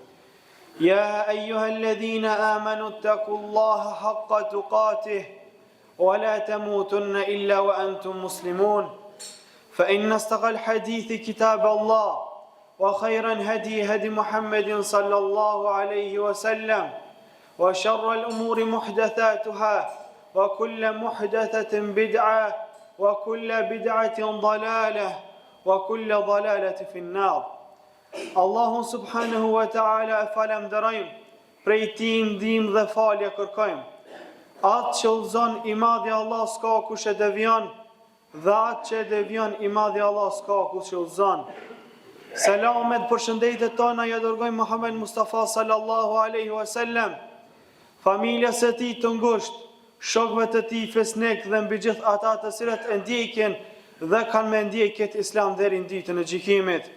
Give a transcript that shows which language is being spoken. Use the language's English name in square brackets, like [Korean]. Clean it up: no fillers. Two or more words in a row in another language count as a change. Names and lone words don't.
[Arabic] يا أيها الذين آمنوا اتقوا الله حق تقاته ولا تموتن إلا وأنتم مسلمون فإن أصدق الحديث كتاب الله وخير هدي محمد صلى الله عليه وسلم وشر الأمور محدثاتها وكل محدثة بدعة وكل بدعة ضلالة وكل ضلالة في النار. [Albanian] Allahun [Arabic] سبحانه وتعالى [Albanian] e falenderojmë, prej tij ndihmë dhe falje kërkojmë. Atë që udhëzon i madhi Allah s'ka kush e devion, dhe atë që devion i madhi Allah s'ka kush e udhëzon. Selamet përshëndetjet tona ja dërgojmë Muhammed Mustafa [Arabic] صلى الله عليه وسلم, [Albanian] familjes së tij të ngushtë, shokëve të tij fesnik dhe mbi gjithë ata të cilët e ndjekin dhe kanë me ndjekjet Islam deri në ditën e gjykimit.